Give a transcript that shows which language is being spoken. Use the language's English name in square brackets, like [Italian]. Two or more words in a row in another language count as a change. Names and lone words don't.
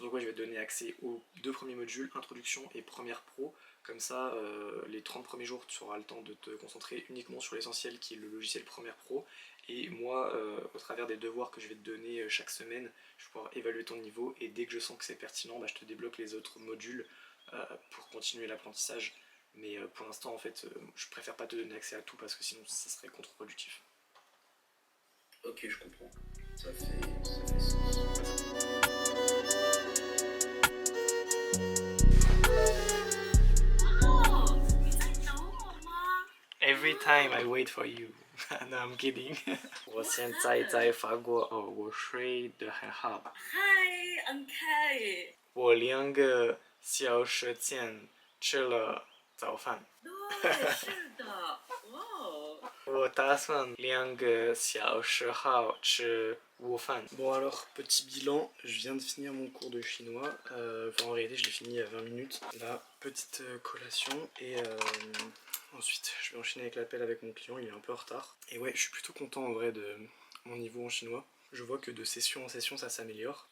[French] Donc moi je vais te donner accès aux 2 premiers modules, introduction et première pro, comme ça les 30 premiers jours tu auras le temps de te concentrer uniquement sur l'essentiel qui est le logiciel première pro, et moi au travers des devoirs que je vais te donner chaque semaine, je vais pouvoir évaluer ton niveau et dès que je sens que c'est pertinent, je te débloque les autres modules pour continuer l'apprentissage. Mais pour l'instant en fait je préfère pas te donner accès à tout parce que sinon ça serait contre-productif. Ok, je comprends. Ça fait sens. [English] Every time I wait for you. No, I'm kidding. [Chinese] 我现在在法国，我睡得很好。 [English] Hi, I'm Kay. [Chinese] 我我2个小时前吃了早饭。对，是的，哇哦。我打算2个小时后吃午饭。 [French] Bon alors, petit bilan, je viens de finir mon cours de chinois. Enfin, en réalité, je l'ai fini il y a 20 minutes. Là, petite collation et ensuite, je vais enchaîner avec l'appel avec mon client, il est un peu en retard. Et ouais, je suis plutôt content en vrai de mon niveau en chinois. Je vois que de session en session, ça s'améliore.